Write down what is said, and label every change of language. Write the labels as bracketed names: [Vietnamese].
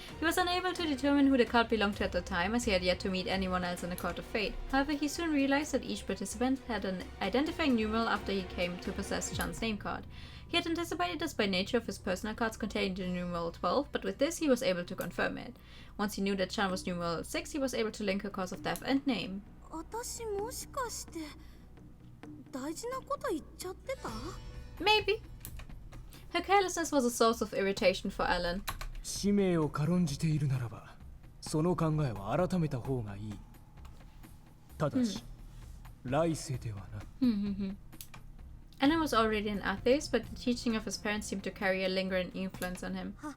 [English] He was unable to determine who the card belonged to at the time, as he had yet to meet anyone else in the Court of Fate. However, he soon realized that each participant had an identifying numeral after he came to possess Chan's name card. He had anticipated this by nature of his personal cards containing the numeral 12, but with this he was able to confirm it. Once he knew that Chan was numeral 6, he was able to link her cause of death and name. [Japanese] 私もしかして大事なこと言っちゃってた？ [English] Maybe. Her carelessness was a source of irritation for Alan. [Japanese] 使命を軽んじているならば、その考えは改めた方がいい。ただし、来世ではな。 [English] Alan was already an atheist, but the teaching of his parents seemed to carry a lingering influence on him.